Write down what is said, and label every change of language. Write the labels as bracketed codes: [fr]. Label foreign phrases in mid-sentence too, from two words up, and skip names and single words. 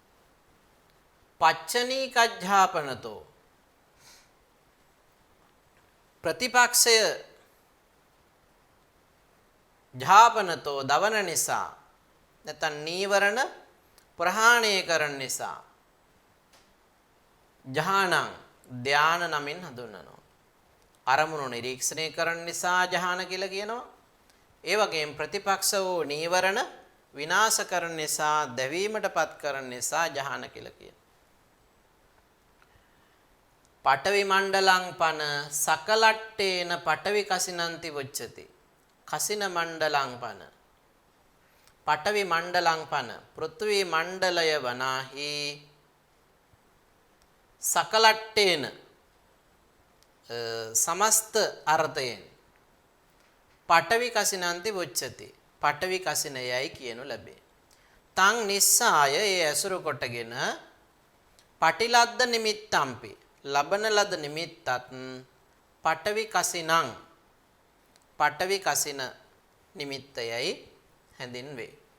[si] පච්චනීකජ්ජාපනතෝ ප්‍රතිපක්ෂය ජාපනතෝ දවන නිසා නැත්නම් නීවරණ ප්‍රහාණය කරන නිසා ජහානං ධාන නමින් හඳුන්වනවා. අරමුණු නිරීක්ෂණය කරන නිසා ජහාන කියලා කියනවා. ඒ වගේම ප්‍රතිපක්ෂ වූ නීවරණ විනාශ කරන නිසා දැවීමටපත් කරන නිසා ජහාන කියලා කියනවා. [pi] පඨවි මණ්ඩලං පන සකලට්ටේන පඨවි කසිනන්ති වොච්චති. කසින මණ්ඩලං පන පඨවි මණ්ඩලං පන [si] පෘථිවි මණ්ඩලය වනාහි [pi] සකලට්ටේන [si] සමස්ත අර්ථයෙන් [pi] පඨවි කසිනන්ති වොච්චති. [si] පඨවි කසිනයයි කියනු ලැබේ. [pi] තං නිස්සාය [si] ඒ ඇසුරු කොටගෙන [pi] පටිලද්ද නිමිත්තම්පි [si] ලබන ලද නිමිත්තත් [pi] පඨවි කසිනං [si] පඨවි කසින නිමිත්තයයි හැඳින්වේ.